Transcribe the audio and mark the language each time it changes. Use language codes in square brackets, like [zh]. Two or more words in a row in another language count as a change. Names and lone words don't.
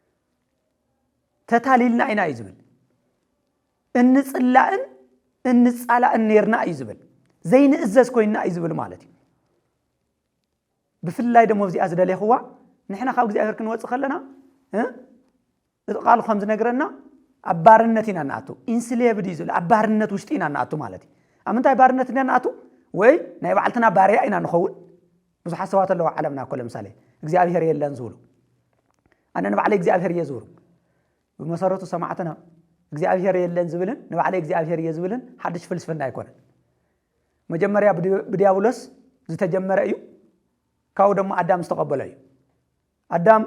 [ti] ተታሊልና ኢና እዩ ዝብል እንጽላእን እንጻላእን ነርና እዩ ዝብል ዘይንእዘዝ ኮይና እዩ ዝብል ማለት እዩ ብፍላይ ደሞ እዚኣ ዝደለይኽዋ ንሕና ካብ እግዚአብሔር ክንወጽእ ከለና ቃል ከም ዝነግረና አባርነት ኢና ንኣቱ ኢንስሌቭድ እዩ ዝብል አባርነት ውሽጢ ኢና ንኣቱ ማለት እዩ ኣብ ምንታይ ባርነት ኢና ንኣቱ ወይ ናይ ባዕልትና ባርያ ኢና ንኸውን ብዙሓት ሰባት ኣለዉ ዓለምና እኮ ለምሳሌ እግዚአብሔር የለን ዝብሉ ኣነ ንባዕለይ እግዚአብሔር እየ ዝብሉ ብመሰረቱ ሰማዕትና እግዚአብሔር የለን ዝብልን ንባዕለይ እግዚአብሔር እየ ዝብልን ሓድሽ ፍልስፍና ኣይኮነን መጀመርያ ብዲያብሎስ ዝተጀመረ እዩ ካው ደሞ አዳም ዝተቀበለ እዩ አዳም